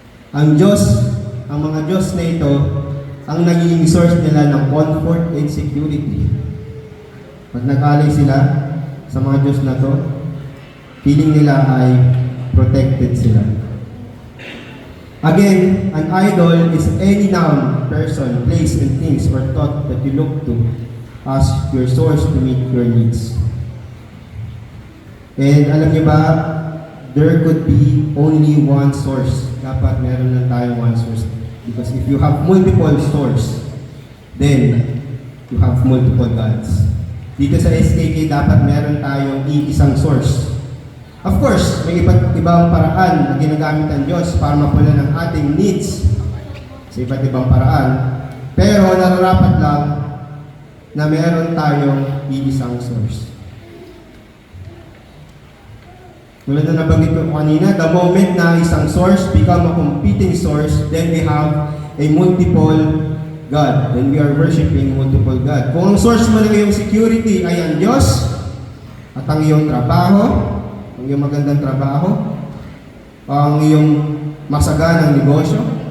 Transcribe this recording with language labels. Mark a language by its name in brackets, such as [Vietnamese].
[Filipino] Ang mga Diyos na ito ang naging source nila ng [English] comfort and security. [Filipino] Pag nag-alay sila sa mga Diyos na to, feeling nila ay protected sila. [English] Again, an idol is any noun, person, place, and things or thought that you look to as your source to meet your needs. And [Filipino] alam niyo ba, [English] there could be only one source. [Filipino] Dapat meron lang tayong [English] one source. Because if you have multiple source, then you have multiple gods. [Filipino] Dito sa SKK, dapat meron tayong iisang source. Of course, may iba't ibang paraan na ginagamit ng Diyos para mapula ng ating needs sa iba't ibang paraan. Pero nararapat lang na meron tayong iisang source. Tulad na nabanggit ko kanina, [English] the moment na isang source become a competing source, then we have a multiple God. Then we are worshiping multiple God. [Filipino] Kung ang source mo ng iyong security ay ang Diyos at ang iyong trabaho, ang iyong magandang trabaho, ang iyong masaganang negosyo,